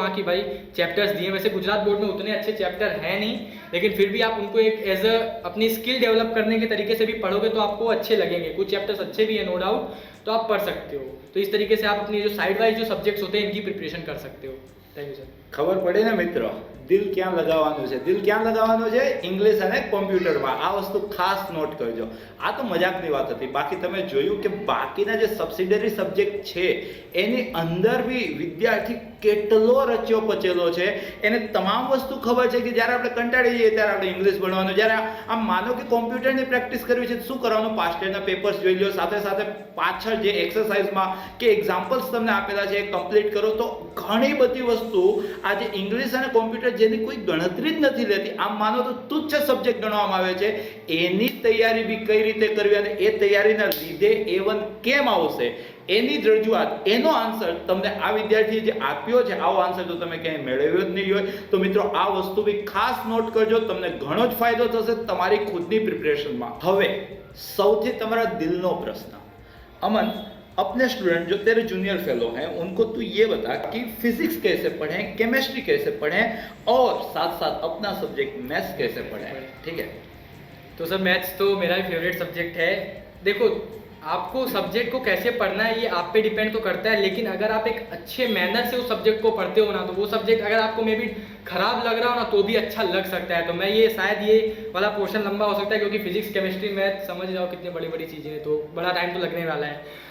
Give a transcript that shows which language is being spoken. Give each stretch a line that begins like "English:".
Hindi: हाँ कि भाई चैप्टर्स दिए, वैसे गुजरात बोर्ड में उतने अच्छे चैप्टर हैं नहीं, लेकिन फिर भी आप उनको एक एज अ अपनी स्किल डेवलप करने के तरीके से भी पढ़ोगे तो आपको अच्छे लगेंगे। कुछ चैप्टर्स अच्छे भी हैं नो डाउट, तो आप पढ़ सकते हो। तो इस तरीके से आप अपनी जो साइड वाइज जो सब्जेक्ट्स होते हैं इनकी प्रिपरेशन कर सकते हो। Thank you sir.
Gujarati: ખબર પડે ને મિત્રો, દિલ ક્યાં લગાવવાનું છે, દિલ ક્યાં લગાવવાનું છે, ઇંગ્લિશ અને કોમ્પ્યુટરમાં। આ વસ્તુ ખાસ નોટ કરજો। આ તો મજાકની વાત હતી, બાકી તમે જોયું કે બાકીના જે સબસિડરી સબ્જેક્ટ છે એની અંદર બી વિદ્યાર્થી કેટલો રચ્યો પચેલો છે, એને તમામ વસ્તુ ખબર છે કે જ્યારે આપણે કંટાળી જઈએ ત્યારે આપણે ઇંગ્લિશ ભણવાનું, જ્યારે આમ માનો કે કોમ્પ્યુટરની પ્રેક્ટિસ કરવી છે તો શું કરવાનું, પાસ્ટ યરના પેપર્સ જોઈ લો, સાથે સાથે પાછળ જે એક્સરસાઇઝમાં કે એક્ઝામ્પલ્સ તમને આપેલા છે એ કમ્પ્લીટ કરો. તો ઘણી બધી વસ્તુ આજે ઇંગ્લિશ અને કોમ્પ્યુટર જેની કોઈ ગણતરી જ નથી લેતી, આમ માનો તો તુચ્છ સબ્જેક્ટ ગણવામાં આવે છે, એની તૈયારી બી કઈ રીતે કરવી અને એ તૈયારીના લીધે A1 કેમ આવશે એની જ રજૂઆત, એનો આન્સર તમને આ વિદ્યાર્થીએ જે આપ્યો છે, આવો આન્સર તો તમે ક્યાંય મેળવ્યો જ નહીં હોય. તો મિત્રો આ વસ્તુ બી ખાસ નોટ કરજો, તમને ઘણો જ ફાયદો થશે તમારી ખુદની પ્રિપરેશનમાં. હવે સૌથી તમારા દિલનો પ્રશ્ન,
Hindi: અમન अपने स्टूडेंट जो तेरे जूनियर फेलो हैं उनको तू ये बता कि फिजिक्स कैसे पढ़ें, केमिस्ट्री कैसे पढ़ें और साथ साथ अपना सब्जेक्ट मैथ्स कैसे पढ़ें. ठीक है, तो सर मैथ्स तो मेरा भी फेवरेट सब्जेक्ट है. देखो आपको सब्जेक्ट को कैसे पढ़ना है ये आप पे डिपेंड तो करता है, लेकिन अगर आप एक अच्छे मैनर से उस सब्जेक्ट को पढ़ते हो ना, तो वो सब्जेक्ट अगर आपको मे बी खराब लग रहा हो ना तो भी अच्छा लग सकता है. तो मैं ये शायद ये वाला पोर्शन लंबा हो सकता है, क्योंकि फिजिक्स केमिस्ट्री मैथ समझ जाओ कितनी बड़ी बड़ी चीज़ें हैं, तो बड़ा टाइम तो लगने वाला है.